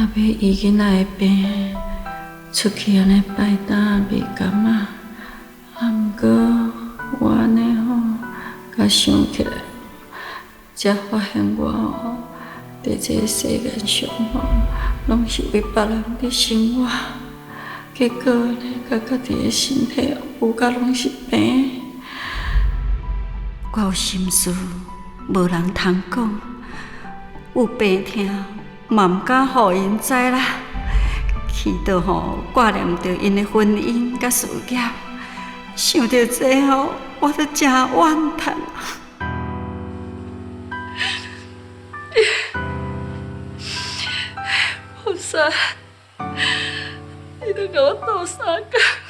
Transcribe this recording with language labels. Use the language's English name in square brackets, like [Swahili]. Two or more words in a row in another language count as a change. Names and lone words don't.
[Min Nan Chinese] 医囡仔的病，出去安尼摆摊卖柑仔，毋过我安尼吼，甲想起来，才发现我吼，伫这世间上吼，拢是为别人伫生活，结果呢，甲家己的身体有甲拢是病。我有心事，无人通讲，有病痛嘛毋敢互因知啦。气到吼挂念着因的婚姻甲事业，想到这吼，我都真怨叹。菩萨，你都甲我斗相共。